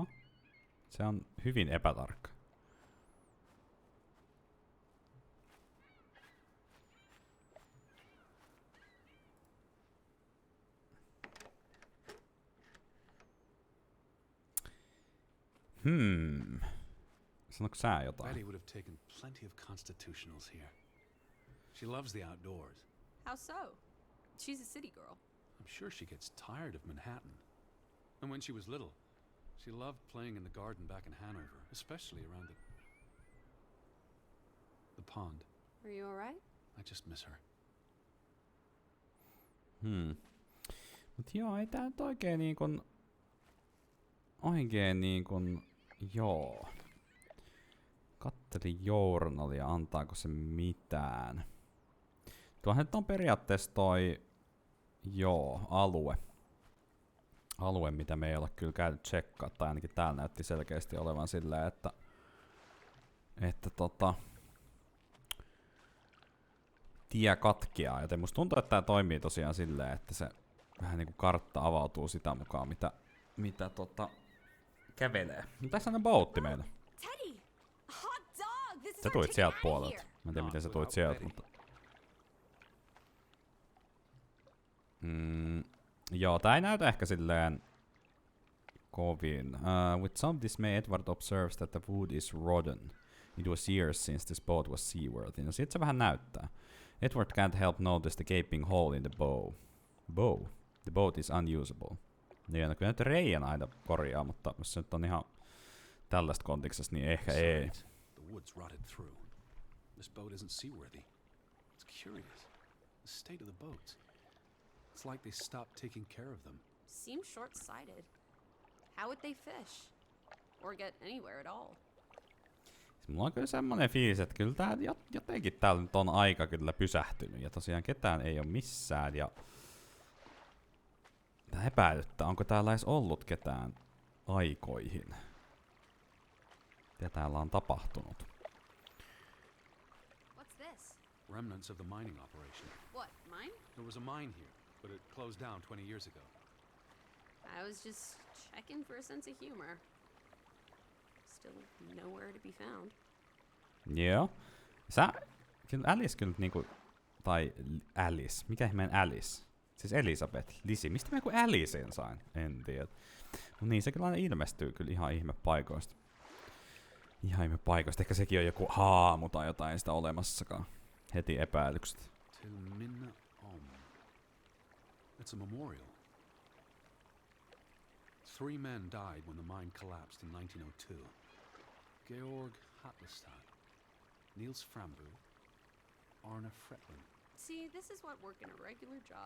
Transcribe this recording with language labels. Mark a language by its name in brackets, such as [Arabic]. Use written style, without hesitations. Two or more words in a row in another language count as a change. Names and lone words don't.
[Finnish] Se on hyvin epätarkka. Sanoiko sä jotain? [English] Betty would have taken plenty of constitutionals here. She loves the outdoors. How so? She's a city girl. I'm sure she gets tired of Manhattan. And when she was little, she loved playing in the garden back in Hanover, especially around the pond. Are you alright? I just miss her. [Finnish] Mut joo, ei tää nyt oikein joo. Kattelin journalia, antaako se mitään. Tuohan nyt on periaatteessa toi, alue, mitä me ei ole kyllä käynyt tsekkaa, tai ainakin täällä näytti selkeästi olevan silleen, että tie katkeaa, joten musta tuntuu, että tää toimii tosiaan silleen, että se vähän niinku kartta avautuu sitä mukaan, mitä kävelee. No tässä on boutti meillä. [English] Teddy! Hot dog! This is [Finnish] Sä [English] our [Finnish] tuit [English] ticket [Finnish] sieltä [English] out of [Finnish] puolelta. [English] here. [Finnish] Mä en tiedä, miten sä tuit sieltä, mutta... Joo, tää ei näytä ehkä silleen kovin. [English] With some dismay, Edward observes that the wood is rotten. It was years since this boat was seaworthy. [Finnish] No sit se vähän näyttää. [English] Edward can't help notice the gaping hole in the bow. Bow? The boat is unusable. [Finnish] Niin, no kyllä nyt reijän aina korjaa, mutta jos se nyt on ihan tällaista kontekstista, niin ehkä ei. [English] The wood's rotted through. This boat isn't seaworthy. It's curious. The state of the boats. It's like they stopped taking care of them. Seems short-sighted. How would they fish? Or get anywhere at all? [Finnish] Mulla on kyllä semmonen fiilis, että kyllä tää jotenkin täällä nyt on aika kyllä pysähtynyt. Ja tosiaan ketään ei oo missään. Ja tää epäilyttää, onko täällä edes ollut ketään aikoihin. Mitä täällä on tapahtunut? [English] What's this? Remnants of the mining operation. What, mine? There was a mine here, but it closed down 20 years ago. I was just checking for a sense of humor. Still nowhere to be found. [Finnish] Joo. Kyllä Alice kyllä niinku... Tai Alice. Mikä ihmeen Alice? Siis Elisabeth. Lisi. Mistä mä joku Alicen sain? En tiedä. Mut niin, se kyllä aina ilmestyy kyllä ihan ihmepaikoista. Ihan ihmepaikoista. Ehkä sekin on joku haamu tai jotain sitä olemassakaan. Heti epäilykset. [Swedish] Till Minna Om. [English] It's a memorial. 3 men died when the mine collapsed in 1902. Georg Hatlestad, Niels Frambu, Arne Fretland. See, this is what working a regular job.